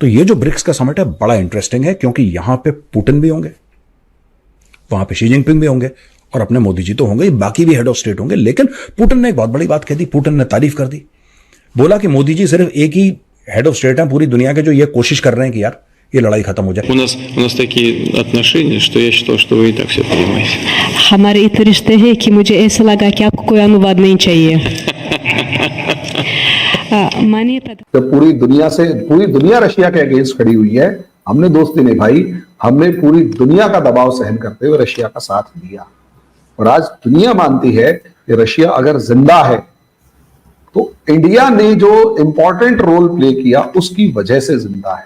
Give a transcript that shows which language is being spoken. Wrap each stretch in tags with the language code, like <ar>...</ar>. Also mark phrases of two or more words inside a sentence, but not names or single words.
<hi>तो ये जो ब्रिक्स का समिट है बड़ा इंटरेस्टिंग है, क्योंकि यहां पे पुतिन भी होंगे, वहां पे शी जिनपिंग भी होंगे और अपने मोदी जी तो होंगे, बाकी भी</hi> <en>head of state</en> <hi>होंगे। लेकिन पुतिन ने एक बहुत बड़ी बात कह दी, पुतिन ने तारीफ कर दी, बोला कि मोदी जी सिर्फ एक ही</hi> <en>head of state</en> <hi>हैं पूरी दुनिया के जो ये कोशिश कर रहे हैं कि यार ये लड़ाई खत्म हो जाए।</hi> <ru>У нас такие отношения, что я считал, что вы и так все понимаете.</ru> <hi>हमारे इतने रिश्ते हैं कि मुझे ऐसा लगा कि आपको कोई अनुवाद नहीं चाहिए। माननीय तो पूरी दुनिया रशिया के अगेंस्ट खड़ी हुई है। हमने दोस्ती निभाई, हमने पूरी दुनिया का दबाव सहन करते हुए रशिया का साथ दिया और आज दुनिया मानती है कि रशिया अगर जिंदा है तो इंडिया ने जो</hi> <en>important role play</en> <hi>किया उसकी वजह से जिंदा है।</hi>